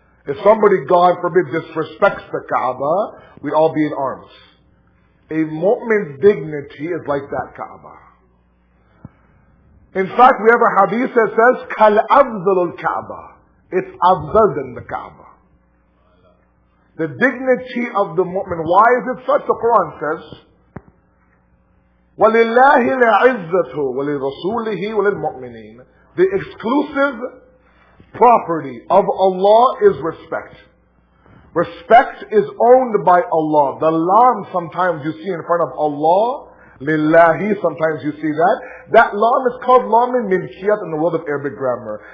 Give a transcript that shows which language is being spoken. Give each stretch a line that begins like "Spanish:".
English: If somebody, God forbid, disrespects the Kaaba, we'd all be in arms. A mu'min's dignity is like that Kaaba. In fact, we have a hadith that says,
Arabic: kal afdal al-Kaaba.
English: It's afdal than the Kaaba. The dignity of the mu'min. Why is it such? The Quran says,
Arabic: وَلِلَّهِ الْعِزَّةُ وَلِرَسُولِهِ وَلِلْمُؤْمِنِينَ.
English: The exclusive property of Allah is respect. Respect is owned by Allah. The lam sometimes you see in front of Allah, lillahi, sometimes you see that. That lam is called lam in milkiyat in the world of Arabic grammar.